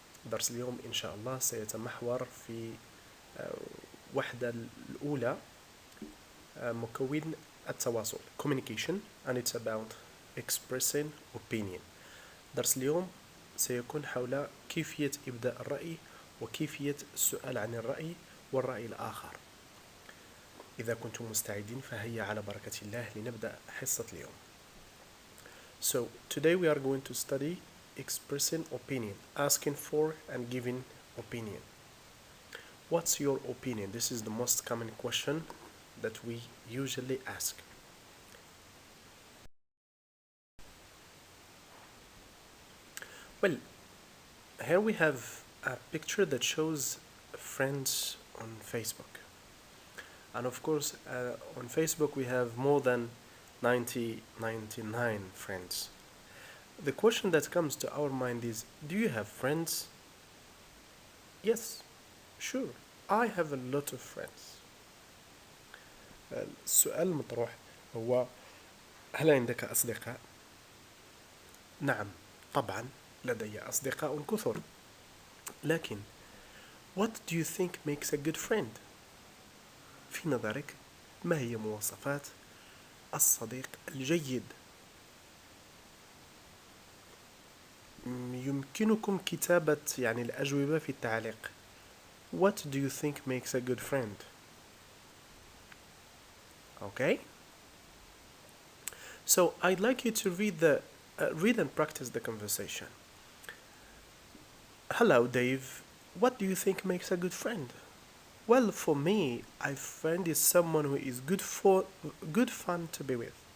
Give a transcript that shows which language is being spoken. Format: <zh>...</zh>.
<ar>درس اليوم إن شاء الله سيتمحور في وحدة الأولى، مكون التواصل</ar> <en>communication and it's about expressing opinion.</en> <ar>درس اليوم سيكون حول كيفية إبداء الرأي وكيفية السؤال عن الرأي والرأي الآخر. إذا كنتم مستعدين فهيا على بركة الله لنبدأ حصة اليوم.</ar> <en>So today we are going to study expressing opinion, asking for and giving opinion. What's your opinion? This is the most common question that we usually ask. Well, here we have a picture that shows friends on Facebook. And of course, on Facebook we have more than 99 friends. The question that comes to our mind is, do you have friends? Yes, sure, I have a lot of friends.</en> <ar>السؤال المطروح هو: هل عندك أصدقاء؟ نعم، طبعا لدي أصدقاء كثر. لكن</ar> <en>what do you think makes a good friend؟</en> <ar>في نظرك ما هي مواصفات الصديق الجيد؟ يمكنكم كتابة الأجوبة في التعليق.</ar> <en>What do you think makes a good friend؟ Okay? So I'd like you to read and practice the conversation. Hello, Dave. What do you think makes a good friend? Well, for me, a friend is someone who is good fun to be with.</en>